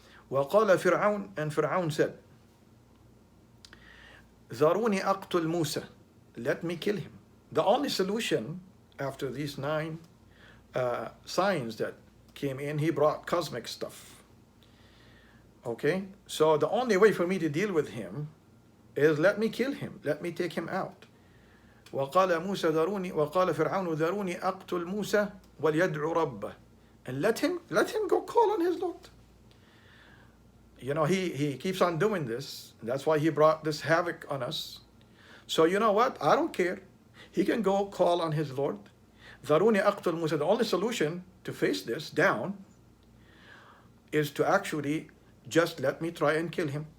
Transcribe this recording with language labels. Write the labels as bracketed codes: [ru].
[ar] وقال فرعون, [en] and Fir'aun said, [ar] ذروني أقتل موسى, [en] let me kill him. The only solution after these 9 signs that came in, he brought cosmic stuff. Okay, so the only way for me to deal with him is let me kill him, let me take him out. [ar] وقال موسى ذروني وقال فرعون ذروني أقتل موسى وليدعو ربه [en] and let him go call on his Lord. You know, he keeps on doing this. That's why he brought this havoc on us. So you know what? I don't care. He can go call on his Lord. [ar] ذروني أقتل موسى. [en] The only solution to face this down is to actually just let me try and kill him.